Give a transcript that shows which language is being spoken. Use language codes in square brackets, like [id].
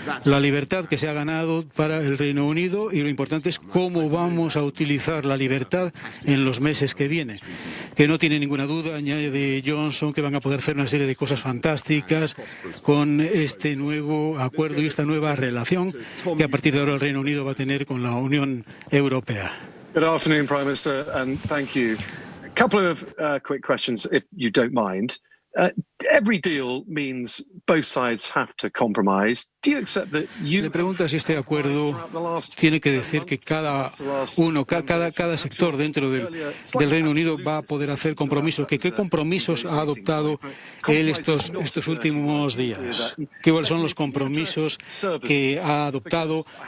[es] La libertad que se ha ganado para el Reino Unido, y lo importante es cómo vamos a utilizar la libertad en los meses que vienen. Que no tiene ninguna duda, añade Johnson, que van a poder hacer una serie de cosas fantásticas con este nuevo acuerdo y esta nueva relación que a partir de ahora el Reino Unido va a tener con la Unión Europea. [en] Good afternoon, Prime Minister, and thank you. A couple of quick questions, if you don't mind. Every deal means both sides have to compromise. Do you accept that [es] Le pregunta si este acuerdo tiene que decir que cada sector dentro del Reino Unido va a poder hacer compromisos. ¿Qué compromisos ha adoptado él estos últimos días? ¿Cuáles son los compromisos que ha adoptado?